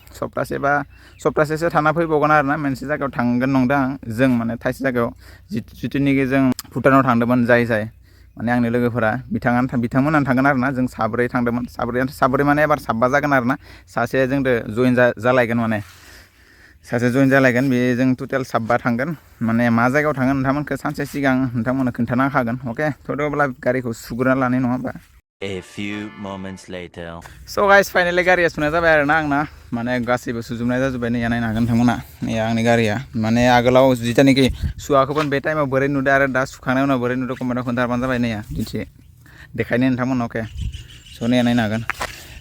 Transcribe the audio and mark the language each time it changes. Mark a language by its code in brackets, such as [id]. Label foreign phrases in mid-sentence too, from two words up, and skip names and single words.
[brx] सप्तासेसो थाना फैबावगोन आरोना मोनसे जायगायाव थांगोन नंदों आं जों माने थाइसे जायगायाव जिथुनिखि जों भुटानाव थांदोंमोन जाय माने आंनि लोगोफोरा बिथांमोनानो थांगोन आरोना जों साब्रै थांदोंमोन साब्रै माने एबार 7 जागोन आरोना सासे जोंदो जइन जालायगोन माने सासे जइन जालायगोन बे जों टटेल 7 थांगोन माने मा जायगायाव थांगोन नोंथांमोनखौ सानसे सिगां नोंथांमोननो खोन्थाना होखागोन अके थ' अब्ला गारिखौ सुग्रोना लानाय नङा होमबा [en] A few moments later. so guys finally [brx] गारिया सुनाय जाबाय आरोना आंना माने गासैबो सुजोबनाय जाजोब्बाय नै नायनो हागोन नोंथांमोना नै आंनि गारिया माने आगोलाव जिथानिखि सुवाखैमोन बे टाइमाव बोरै नुदों आरो दा सुखांनायनि उनाव बोरै नुदों कमेन्टआव खोन्थाहरबानो जाबाय नैया दिन्थि देखायनो नोंथांमोना अके स' नै नायनो हागोन